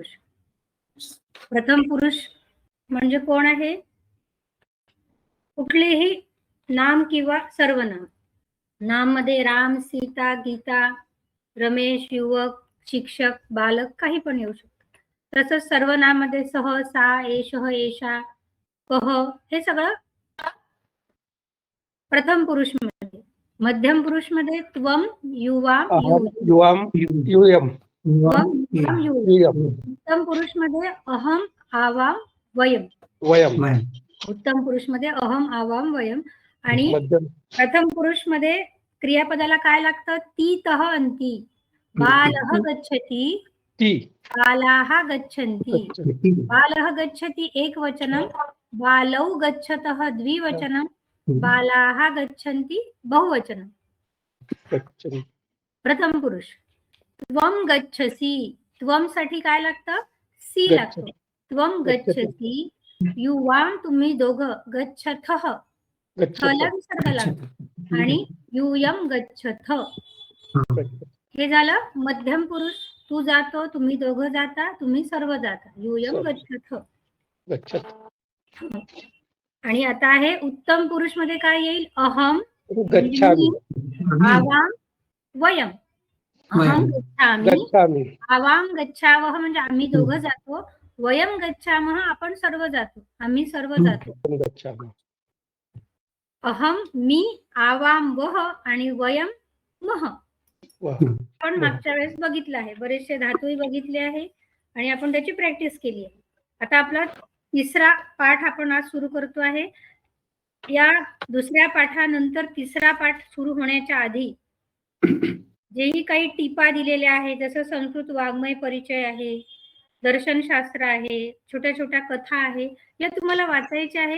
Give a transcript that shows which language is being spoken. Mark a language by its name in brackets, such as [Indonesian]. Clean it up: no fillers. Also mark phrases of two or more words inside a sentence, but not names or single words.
[Marathi] प्रथम पुरुष म्हणजे कोण आहे? कुठलेही नाम किंवा सर्वनाम. नाम मध्ये राम, सीता, गीता, रमेश, युवक, शिक्षक, बालक काही पण येऊ शकतं. तसंच सर्वनाम मध्ये [Sanskrit] सह, सा, एषः, एषा, कह [Marathi] हे सगळं प्रथम पुरुष मध्ये. मध्यम पुरुष मध्ये [Sanskrit] त्वम, युवाम, युवाम, यूयम. [Marathi] उत्तम पुरुष मध्ये [Sanskrit] अहम, आवाम, वयम. [Marathi] उत्तम पुरुष मध्ये [Sanskrit] अहम, आवाम, वयम. [Marathi] आणि प्रथम पुरुष मध्ये क्रियापदाला काय लागतं? [Sanskrit] ती, तह, अंती. बालः गच्छति, बालाः गच्छन्ति. बालः गच्छति एकवचनं, बालौ गच्छतः द्विवचनं, बालाः गच्छन्ति बहुवचनं. [Marathi] प्रथम पुरुष. [Sanskrit] त्वम गच्छसी, [Marathi] त्वम साठी काय लागतं? सी लागतं. [Sanskrit] त्वम गच्छसी. [Marathi] युवाम तुम्ही दोघं, गच्छथः थला विसर्ग लागतो आणि [Sanskrit] यूयम गच्छथ. [Marathi] हे झालं मध्यम पुरुष. तू जातो, तुम्ही दोघं जाता, तुम्ही सर्व जाता. [Sanskrit] यूयम गच्छथ. [Marathi] आणि आता आहे उत्तम पुरुष मध्ये काय येईल? [Sanskrit] अहम, गच्छामि, आवाम, वयम. अहम गच्छामि, आवाम गच्छावः [Marathi] म्हणजे आम्ही दोघं जातो. [Sanskrit] वयम गच्छामः [Marathi] आपण सर्व जातो, आम्ही सर्व जातो. अहम मी, आवाम वह आणि वयम मह. आपण मागच्या वेळेस बघितलं आहे, बरेचसे धातूही बघितले आहे आणि आपण त्याची प्रॅक्टिस केली आहे. आता आपला तिसरा पाठ आपण आज सुरू करतो आहे. या दुसऱ्या पाठानंतर तिसरा पाठ सुरू होण्याच्या आधी जेही काही टिपा दिलेल्या आहे, जसं संस्कृत वाङ्मय परिचय आहे, दर्शनशास्त्र आहे, छोट्या छोट्या कथा आहे, या तुम्हाला वाचायच्या आहे.